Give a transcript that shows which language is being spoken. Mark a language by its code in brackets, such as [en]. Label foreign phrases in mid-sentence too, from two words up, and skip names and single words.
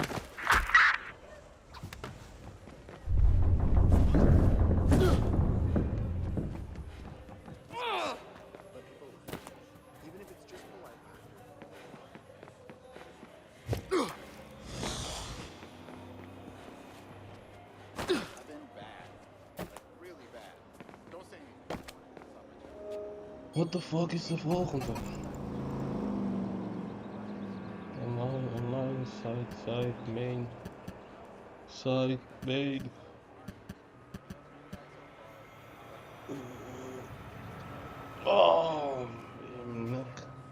[en] Even if it's just polite. I've been bad. Like, really bad. Don't say anything. What the fuck is [nl] de volgende? [en] Online, site, main. Site, main. [nl] Oh, mijn nek.